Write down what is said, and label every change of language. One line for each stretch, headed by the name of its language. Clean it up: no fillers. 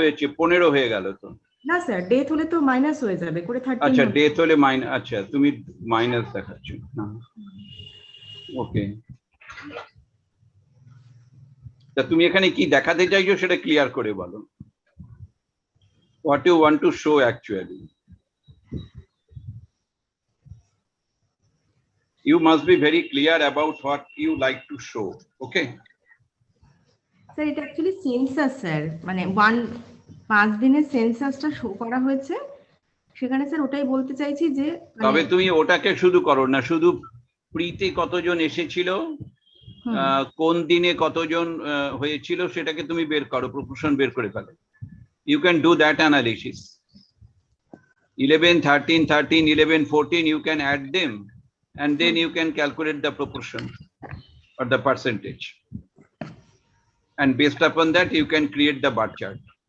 Bangla: হয়েছে 15 হয়ে গেল তো। না স্যার, ডেথ হলে তো মাইনাস হয়ে যাবে, করে 13 আচ্ছা, হচ্ছে। ডেথ হলে মাইনাস, আচ্ছা তুমি মাইনাস দেখাচ্ছ। ওকে, তা তুমি এখানে কি দেখাতে চাইছো সেটা ক্লিয়ার করে বলো।
English: What you want to show actually? You must be very clear about what you like to show. Okay.
Bangla: Sir এটা অ্যাকচুয়ালি সেন্সাস স্যার, মানে 5 দিনের সেন্সাসটা শো করা হয়েছে, সেখানে স্যার ওটাই বলতে চাইছি যে মানে তবে তুমি ওটাকে শুধু করো না, শুধু প্রিতে কতজন এসেছিল, কোন দিনে কতজন হয়েছিল সেটাকে তুমি বের করো, প্রপোর্শন বের করে ফেলো।
English: You can do that analysis. 11, 13, 13, 11, 14, you can add them and then you can calculate the proportion or the percentage. And based upon that, you can create the bar chart.